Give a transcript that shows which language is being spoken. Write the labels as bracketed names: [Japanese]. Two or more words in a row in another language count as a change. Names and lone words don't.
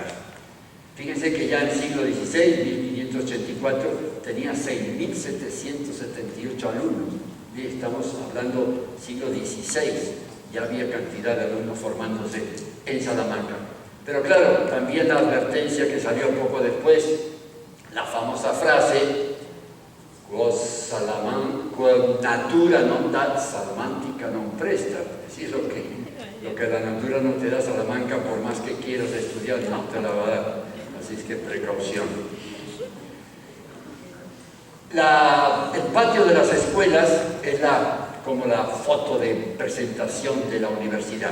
[Spanish] Fíjense que ya en el siglo XVI, 1584, tenía 6.778 alumnos. Y estamos hablando siglo XVI, ya había cantidad de alumnos formándose en Salamanca. Pero claro, también la advertencia que salió poco después, la famosa frase [Latin] quos natura non dat Salamantica non prestat, [Spanish] es decir, lo que la natura no te da, Salamanca, por más que quieras estudiar, no te la va a dar. Así es que precaución. El patio de las escuelas es como la foto de presentación de la universidad.